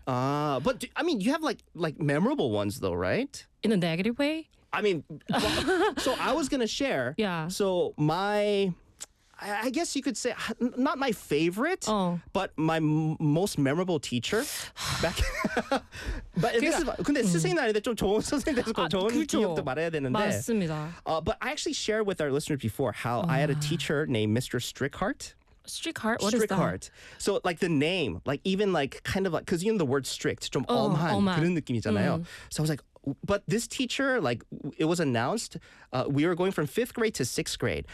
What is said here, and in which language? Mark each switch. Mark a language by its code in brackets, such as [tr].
[en] You have like memorable ones though, right? In a negative way? I mean, so I was going to share. Yeah. So I guess you could say, not my favorite, but my most memorable teacher. back. but [ko] 근데 스승의 날인데 좀 좋은 선생님 돼서 좋은 기억도 말해야 되는데. 맞습니다. [en] But I actually shared with our listeners before how I had a teacher named Mr. Strickhart. Strickhart? What Strickhart. is that? So, like, the name, like, even, like, kind of, like, because you know the word strict, [ko] 좀 엄한, 그런 느낌이잖아요. [en] So I was like, but this teacher, like, it was announced, we were going from fifth grade to sixth grade.